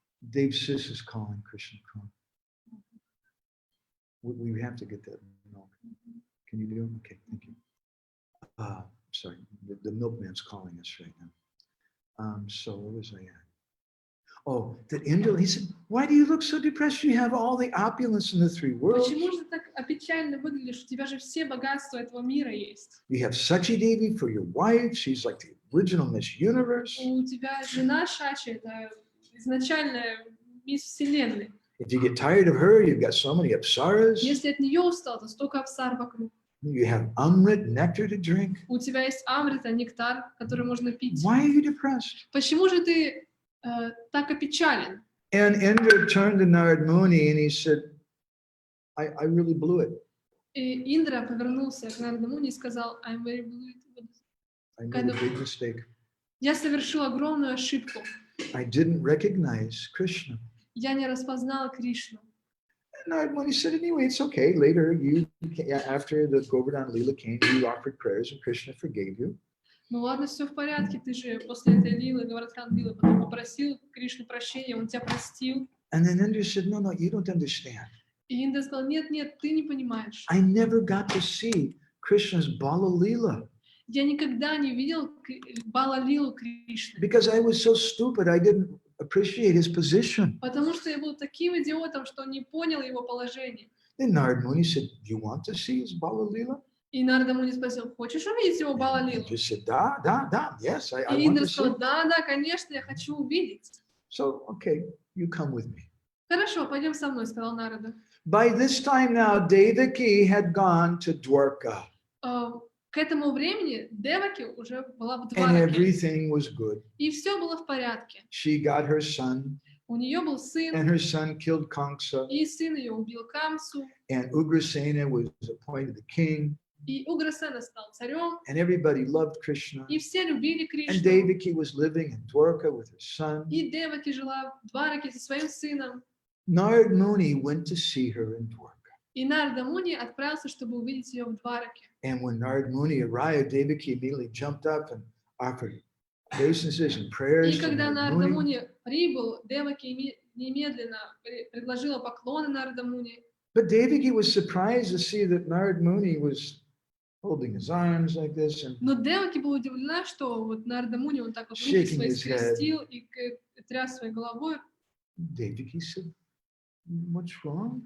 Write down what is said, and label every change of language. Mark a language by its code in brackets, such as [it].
[en] Dave Sis is calling Krishna. We have to get that milk. Can you do it? Okay, thank you. Sorry, the milkman's calling us right now. So where was I at? Oh, that Indra, he said, why do you look so depressed? You have all the opulence in the three worlds. [ru] Почему же ты так опечально выглядишь? У тебя же все богатства этого мира есть. [en] You have Sachi Devi for your wife. She's like the original Miss Universe. [ru] У тебя жена Шачи — это изначальная мисс Вселенной. [en] If you get tired of her, you've got so many apsaras. [ru] Если от нее устал, то столько апсар вокруг. [en] You have amrit, nectar to drink. [ru] У тебя есть амрита, нектар, который можно пить. [en] Why are you depressed? [ru] Почему же ты так опечален? [en] And Indra turned to Narad Muni and he said, I really blew it. [ru] И Индра повернулся к Нараду Муни и сказал: [en] I'm very blue. I made a big mistake. [ru] Я совершил огромную ошибку. [en] I didn't recognize Krishna. [ru] Я не распознал Кришну. [en] And Narad Muni said, anyway, it's okay. Later, after the Govardhan Leela came, you offered prayers and Krishna forgave you. [ru] Ну ладно, все в порядке, ты же после этой лилы, Гавардхан Лилы, потом попросил Кришну прощения, он тебя простил. [en] And then Indra said, no, you don't understand. [ru] И Индра сказал: нет, ты не понимаешь. [en] I never got to see Krishna's Bala Leela. [ru] Я никогда не видел Бала-лилу Кришны. [en] Because I was so stupid, I didn't appreciate his position. [ru] Потому что я был таким идиотом, что не понял его положение. [en] Then Narad Muni said, do you want to see his Bala Leela? [ru] И Нарада Муни спросил: хочешь увидеть его Бала-лилу? [en] Just said, [ru] da, [en] yes, I [ru] И Индра [en] to see. [ru] сказал: да, конечно, я хочу увидеть. [en] So, okay, you come with me. [ru] Хорошо, пойдем со мной, сказал Нарада. [en] By this time now, Devaki had gone to Dwarka. [ru] К этому времени Деваки уже была в [en] And [ru] Двараке. [en] everything was good. [ru] И все было в порядке. [en] She got her son, [ru] У нее был сын, [en] and her son killed Kamsa, [ru] и сын ее убил Камсу, [en] and Ugrasena was appointed the king, [ru] и Уграсена стал царем, [en] and everybody loved Krishna. [ru] и все любили [en] And [ru] Кришну. [en] Devaki was living in Dwarka with her son. [ru] И Деваки жила в Двараке со своим сыном. [en] Narad Muni went to see her in Dwarka. [ru] И Нарада Муни отправился, чтобы увидеть ее в Двараке. [en] And when Narad Muni arrived, Devaki immediately jumped up and offered obeisances and prayers [ru] И [en] to [ru] когда [en] Narad [ru] Нарада [en] Muni. [ru] Муни прибыл, Деваки немедленно предложила поклоны Нарада Муни. [en] But Devaki was surprised to see that Narad Muni was holding his arms like this and [ru] Но Деваки была удивлена, что вот Нарада Муни, он так вот руки [en] Shaking [ru] свои [en] his head. [ru] скрестил и тряс своей головой. [en] Devaki said, what's wrong?